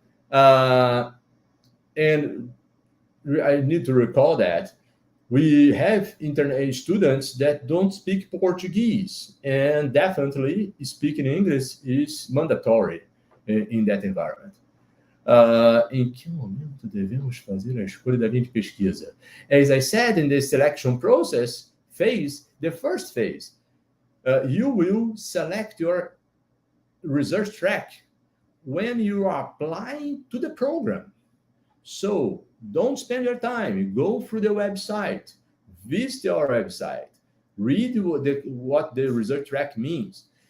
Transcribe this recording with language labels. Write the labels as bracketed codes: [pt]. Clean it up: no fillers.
[en] And I need to recall that we have internet students that don't speak Portuguese, and definitely speaking English is mandatory in that environment. [pt] Em que momento devemos fazer a escolha da linha de pesquisa? [en] As I said, in the selection process phase, the first phase, you will select your research track when you are applying to the program. So don't spend your time. Go through the website, visit our website, read what the research track means.